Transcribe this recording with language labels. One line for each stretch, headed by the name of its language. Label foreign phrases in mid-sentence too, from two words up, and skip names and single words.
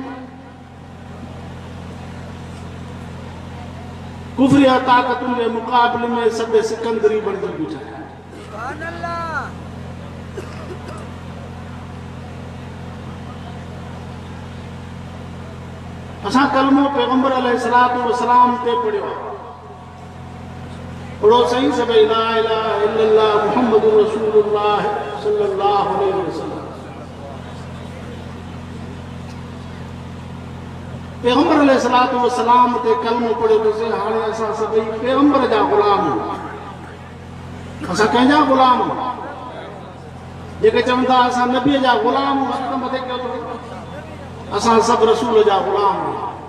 Sindhi: कुफरिया ताकतुनि के मुकाबले में सद सिकंदरी बणिजी बीठा है। असां कलमो पैगंबर
Arabic: عليه الصلاة والسلام
Sindhi: ते पढ़ियो। पढ़ो सही सभई
Arabic: لا إله إلا الله محمد رسول الله صلى الله عليه وسلم.
Sindhi: पैगंबर
Arabic: عليه الصلاة والسلام
Sindhi: ते कलमो पढ़ियो तो से हाणे असां सभई पैगंबर जा गुलाम आहियूं। असां कंहिंजा गुलाम आहियूं? जेके चवंदा असां नबीअ जा गुलाम आहियूं, त मथे कयो थो असां सभु रसूल जा गुलाम आहियूं।